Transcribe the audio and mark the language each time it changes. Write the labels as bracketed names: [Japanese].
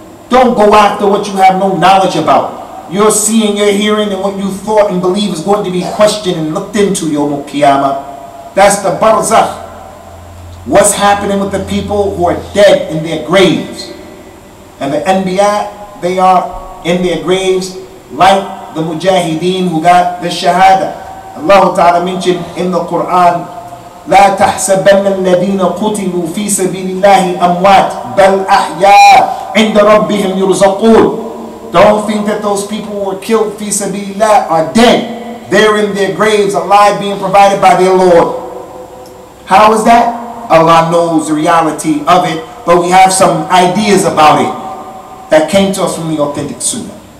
[English] Don't go after what you have no knowledge about. Your seeing, your hearing, and what you thought and believe is going to be questioned and looked into Yawm al-Qiyamah. That's the barzakh. What's happening with the people who are dead in their graves. And the Anbiya, they are in their graves like the Mujahideen who got the Shahada. Allah Ta'ala mentioned in the Quran, [Arabic] لا تحسبن الذين قتلوا في سبيل الله أموات بل أحياء عند ربهم يرزقون. [English] Don't think that those people who were killed fi sabilillah are dead. They're in their graves, alive, being provided by their Lord. How is that? Allah knows the reality of it, but we have some ideas about it that came to us from the authentic Sunnah.